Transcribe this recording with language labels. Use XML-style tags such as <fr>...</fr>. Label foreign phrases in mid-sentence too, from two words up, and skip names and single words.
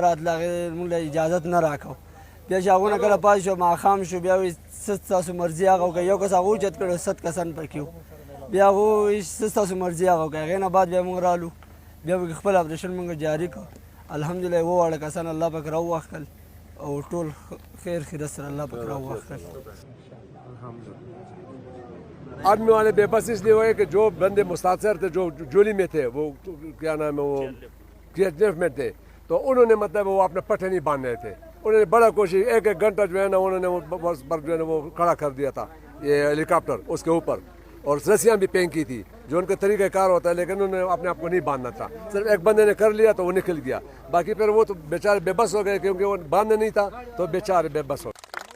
<ps>راتله هغې موږ له اجازت نه راکړو بیا چې هغونه کله پاتې شو ماښام شو بیا وایي څه ستاسو مرضي هغه وکړئ یو کس هغه اوچت کړی 100 کسان پکې وو بیا هغه وایي څه ستاسو مرضي هغه وکړئ هغې نه بعد بیا موږ رالو بیا به خپل اپریشن موږ جاري کړو الحمدلله 2 کسان الله پاک راووښتل او ټول خیر خیرت سره الله پاک راووښتل</ps> <ur>آدمی والے بے بس اس لیے ہوئے کہ جو بندے مستاسر تھے جو جولی میں تھے وہ کیا نام ہے وہ KHF میں تھے تو انہوں نے مطلب وہ اپنے پٹے نہیں باندھ رہے تھے انہوں نے بڑا کوشش ایک گھنٹہ جو ہے نا انہوں نے وہ بس پر جو ہے نا وہ کھڑا کر دیا تھا یہ ہیلی کاپٹر اس کے اوپر اور رسیاں بھی پھینک کی تھی جو ان کا طریقہ کار ہوتا ہے لیکن انہوں نے اپنے آپ کو نہیں باندھنا تھا صرف ایک بندے نے کر لیا تو وہ نکل گیا باقی پھر وہ تو بیچارے بے بس ہو گئے کیونکہ وہ باندھنا نہیں تھا تو بیچارے بے بس ہو گئے.</ur>